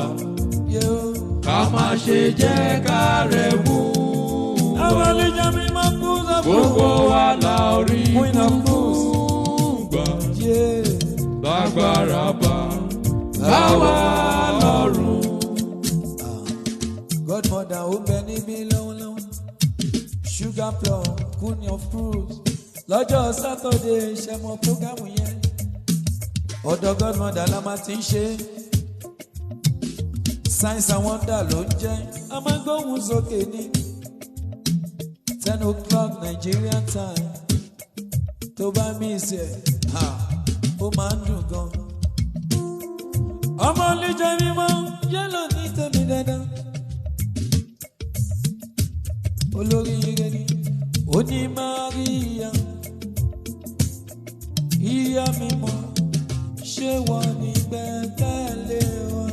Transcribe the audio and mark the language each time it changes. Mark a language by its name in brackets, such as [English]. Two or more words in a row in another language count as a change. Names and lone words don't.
[Yoruba] Ká má ṣe jẹ́ ká rẹ̀ mú wa. Gbogbo wa la orí gbà. Lágbára bá wa lọ́rùn. Godmother ó bẹ níbí lọ́wọ́lọ́wọ́. [English] Sugar plum, queen of fruits. [Yoruba] Lọ́jọ́ Saturday ṣe mọ program yẹn. Ọ̀dọ̀ Godmother la máa ti ń ṣe. [English] Science and wonder [Yoruba] ló ń jẹ́. A máa ń gbóhùn sókè ní [English] 10 o'clock Nigerian time. [Yoruba] Tó bá miss ẹ̀, ó máa ń dùn gan. Ọmọ olùjọ mímọ́ yẹ́lò ní tèmi dandan. Olórí ire ni ó ní Maria, ìyá mímọ́, ṣé wọ́n ní gbẹ́kẹ̀lé wọn?